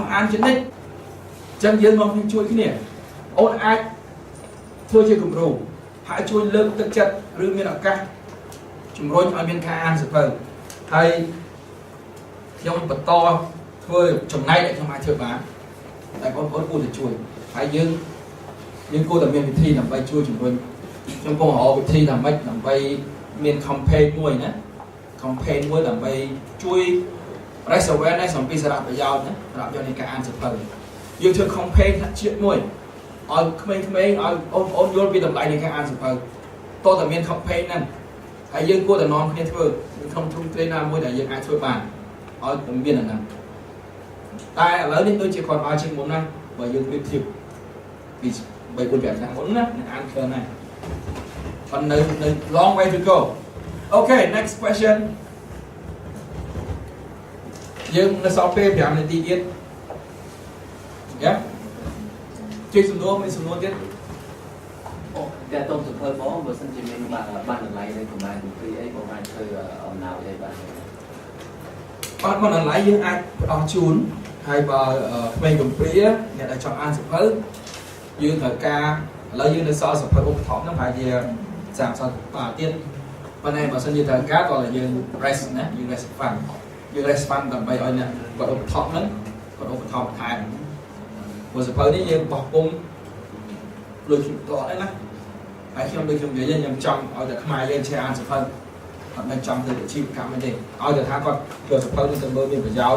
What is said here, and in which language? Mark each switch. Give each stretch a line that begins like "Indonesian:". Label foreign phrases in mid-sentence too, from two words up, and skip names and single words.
Khmer: អានចំណិចអញ្ចឹងយើងមកជួយគ្នាអូនអាចធ្វើជាគំរូហើយជួយលើកទឹកចិត្តឬមានឱកាសជំរុញឲ្យមានការអានសភៅហើយខ្ញុំបន្តធ្វើចំណែកដែលខ្ញុំអាចធ្វើបានតែ បងប្អូនគួរតែជួយហើយយើងគួរតែមានវិធីដើម្បីជួយជំរុញខ្ញុំកំពុងរកវិធីដើម្បីមាន campaign មួយណា campaign មួយដើម្បីជួយ
English: raise awareness
Khmer: អំពី សារៈប្រយោជន៍ណាសារៈប្រយោជន៍នៃការអានសភៅយើងធ្វើ campaign ថ្នាក់ជាតិមួយឲ្យក្មេងៗឲ្យបងប្អូនយល់ពីតម្លៃនៃការអាន សភៅតើតែមាន campaign ហ្នឹងហើយយើងគួរតែនាំគ្នាធ្វើក្នុងទ្រង់ទ្រាយណាមួយដែលយើងអាចធ្វើបានឲ្យតែមានអាហ្នឹងតែឥឡូវនេះដូចជាគាត់ឲ្យជាងមុនណាបើយើងប្រៀបធៀបពី3 4 5ឆ្នាំមុនណាអានឃើញណាប៉ុន្តែនៅ
English: long way to go Okay next question
Khmer: យើងនៅសល់ពេល5នាទីទៀតយ៉ាជួយសំណួរមានសំណួរទៀត អូតែតោះសភៅបងបើសិនជាមានបានតម្លៃនៅប្រមាណពីអីបងអាចធ្វើអំណោយអីបាន បានតម្លៃយើងអាចផ្ដល់ជូនហើយបើក្មេងកំព្រាអ្នកដែលចង់អានសភៅយើងត្រូវការឥឡូវយើងនៅសល់សភៅឧបត្ថម្ភហ្នឹងប្រហែលជា30បាតទៀតប៉ុន្តែបើសិនជាត្រូវការក៏យើង rest ណាយើង
English: rest fund
Khmer: ដើម្បី ឲ្យអ្នកគាត់ឧបត្ថម្ភហ្នឹងគាត់ឧបត្ថម្ភថែមព្រោះសភៅនេះយើងបោះពុំលុយខ្ញុំតអត់ទេណាហើយខ្ញុំដូចខ្ញុំនិយាយខ្ញុំចង់ឲ្យតែ ខ្មែរយើងចេះអានសភៅអត់មិនចង់ទៅអាជីវកម្មទេឲ្យតែថាគាត់យកសភៅនេះទៅមើលមានប្រយោជន៍